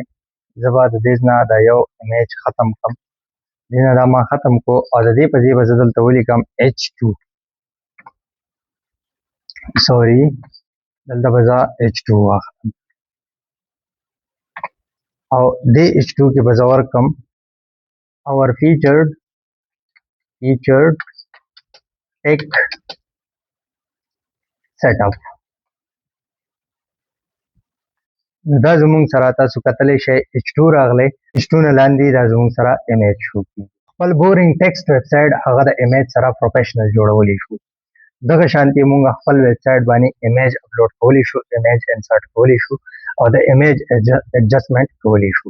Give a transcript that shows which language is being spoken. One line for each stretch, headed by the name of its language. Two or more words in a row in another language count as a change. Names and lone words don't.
Pashto: زه به د دې نه د یو ایمیج ختم کړم. دې نه دا ما ختم کو او د دې په ځای به زه دلته ولیکم H2 سوري دلته به زه H2 واخلم او دې H2 کې به زه ورکړم
English: our featured text setup.
Pashto: دا زموږ سره تاسو کتلی شئ H2 راغلی. H2 نه لاندې دا زموږ سره ایمیج شو کېږي. خپل
English: boring text web site
Pashto: هغه د ایمیج سره پروفیشنل جوړولی شو. دغه شانتي موږ خپل
English: web site
Pashto: باندې
English: image upload
Pashto: کولی شو،
English: image insert
Pashto: کولی شو او د
English: image adjustment
Pashto: کولی شو.